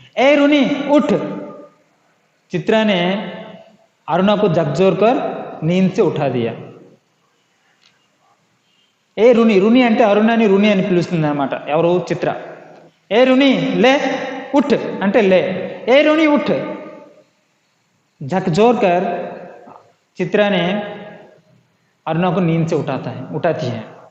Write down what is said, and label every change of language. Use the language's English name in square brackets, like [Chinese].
[Hindi] ए रुनी उठ चित्रा ने अरुणा को झकझोर कर नींद से उठा दिया। [Telugu] ఏ రుని అంటే అరుణని రుని అని పిలుస్తుంది అన్నమాట ఎవరు? చిత్ర। ఏ రుని లే उठ అంటే లే। [Hindi] ఏ రుని उठ झकझोर कर चित्रा ने अरुणा को नींद से उठाती है।